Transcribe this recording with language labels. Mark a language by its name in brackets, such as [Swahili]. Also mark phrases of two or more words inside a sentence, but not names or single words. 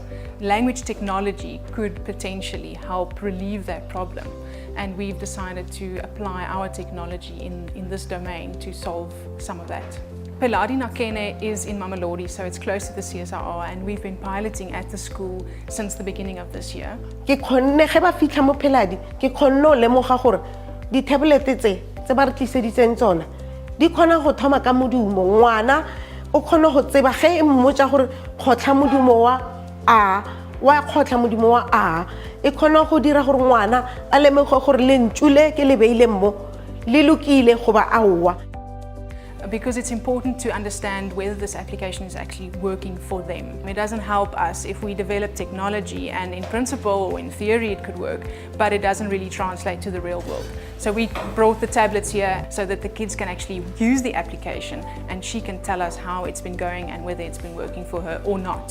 [English] Language technology could potentially help relieve that problem, and we've decided to apply our technology in this domain to solve some of that. Peladi Nakene is in Mamelodi, so it's close to the CSIR, and we've been piloting at the school since the beginning of this year. [Northern Sotho] Ke khonne ge ba fitla mo Peladi ke khonne o lemoga gore di tablet tse ba re tliseditseng tsona di khona go thoma ka modumo ngwana o khona go tseba ge mmotsa gore khotla modumo wa a wa khotla modumo wa a e khona go dira gore ngwana a lemoge gore le ntšule ke le beile mo le lokile go ba aowa. [English] Because it's important to understand whether this application is actually working for them. It doesn't help us if we develop technology and in principle or in theory it could work, but it doesn't really translate to the real world. So we brought the tablets here so that the kids can actually use the application and she can tell us how it's been going and whether it's been working for her or not.